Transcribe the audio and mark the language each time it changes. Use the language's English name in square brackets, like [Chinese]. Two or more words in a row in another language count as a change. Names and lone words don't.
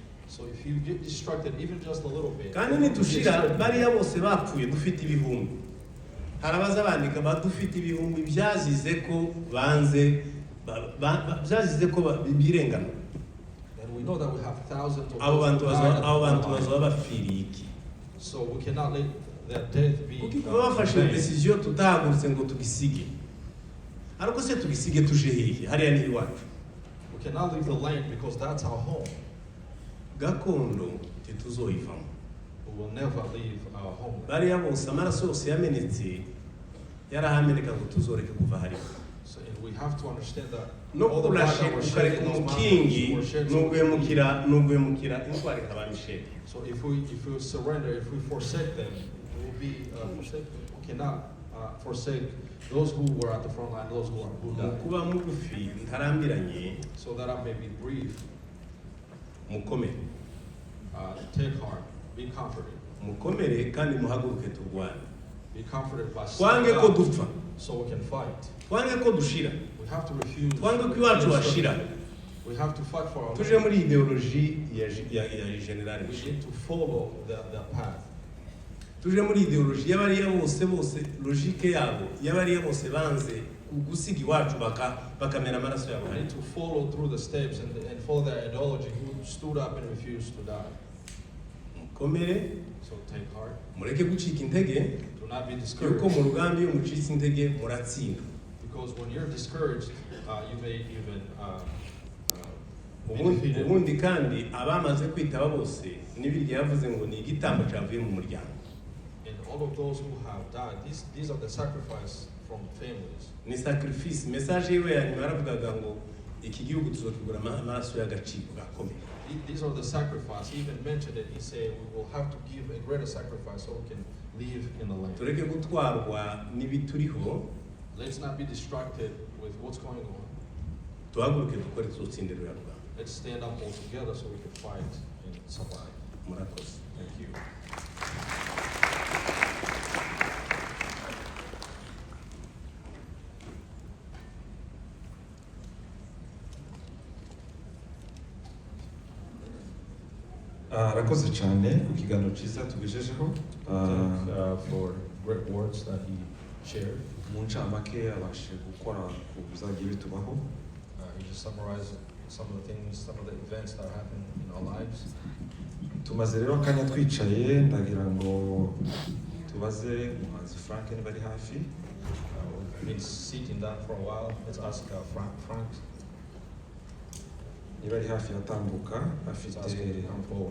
[English] So if you get distracted even just a little bit, [Kinyarwanda] kandi nitushira bariya bose bapfuye dufite ibihumbi hari abaza bandika badufite ibihumbi byazize ko banze byazize ko birengana [English] and we know that we have thousands of [Kinyarwanda] abo bantu [English] those who died at the [Kinyarwanda] abo bantu [English] front line. [Kinyarwanda] bazaba bapfiriye iki [English] So we cannot let their death be [Kinyarwanda] kuko bafashe [English] vain. [Kinyarwanda] decision tutahagurutse ngo tugisige ariko se tugisige tuje hehe hariya ni iwacu [English] We cannot leave the land because that's our home. [Kinyarwanda] gakondo tituzoyivamo [English] We will never leave our home. [Kinyarwanda] bariya bose amaraso yose yamenetse yarahameneka ngo tuzoreke kuva hariya [English] So and we have to understand that no all the blood [Kinyarwanda] kurashe [English] that was shed [Kinyarwanda] ukareka [English] in those [Kinyarwanda] umukingi [English] mountains were shed so we [Kinyarwanda] n'uguhemukira intwari ikaba misheri [English] So if we surrender, if we forsake them, we will be forsaken. We cannot forsake those who were at the front line, those who died. [Kinyarwanda] kuba mugufi ntarambiranye [English] So that I may be brief, [Kinyarwanda] mukomere [English] take heart, be comforted. [Kinyarwanda] mukomere kandi muhaguruke turwane [English] Be comforted by [Kinyarwanda] twange ko dupfa [English] so we can fight. [Kinyarwanda] twange ko dushira [English] We have to refuse. [Kinyarwanda] twange ko iwacu hashira [English] We have to fight for our [Kinyarwanda] tuje [English] life. [Kinyarwanda] muri ideoloji ya general [English] We need to follow the path. [Kinyarwanda] tuje muri ideoloji y'abariya bose logique yabo y'abariya bose banze gusiga iwacu bakamena amaraso yabo [English] We need to follow through the steps and follow their ideology who stood up and refused to die. [Kinyarwanda] mukomere [English] So take heart. [Kinyarwanda] mureke gucika intege [English] Do not be [Kinyarwanda] yuko [English] discouraged. [Kinyarwanda] mu rugambi iyo mucitse intege muratsinda [English] Because when you're discouraged, you may even be [Kinyarwanda] ubundi [English] defeated. [Kinyarwanda] ubundi kandi abamaze kwitaba bose n'ibirya yavuze ngo ni igitambo cyavuye mu muryango [English] And all of those who have died, these are the sacrifice from families. [Kinyarwanda] ni [English] sacrifice message [Kinyarwanda] yiwe ya nyuma yaravugaga ngo iki gihugu tuzokigura amaraso y'agaciro gakomeye [English] These are the sacrifice. He even mentioned it. He said we will have to give a greater sacrifice so we can live in the land. [Kinyarwanda] tureke gutwarwa n'ibituriho [English] Let's not be distracted with what's going on. [Kinyarwanda] tuhaguruke dukore tuzotsindira uyu rwanda [English] Let's stand up all together so we can fight and survive. [Kinyarwanda] murakoze [English] Thank you. [Kinyarwanda] arakoze cyane ku kiganiro cyiza tugejejeho [English] For great words that he shared. [Kinyarwanda] mu ncamake abashe gukora ku bizagiye bitubaho [English] He just summarized some of the things, some of the events that happened in our lives. [Kinyarwanda] tumaze rero akanya twicaye ndagira ngo tubaze umuhanzi Frank niba ari hafi [English] We've been sitting down for a while. Let's ask Frank. [Kinyarwanda] niba ari hafi yatambuka [English] Let's [Kinyarwanda] afite [English] ask him to come forward.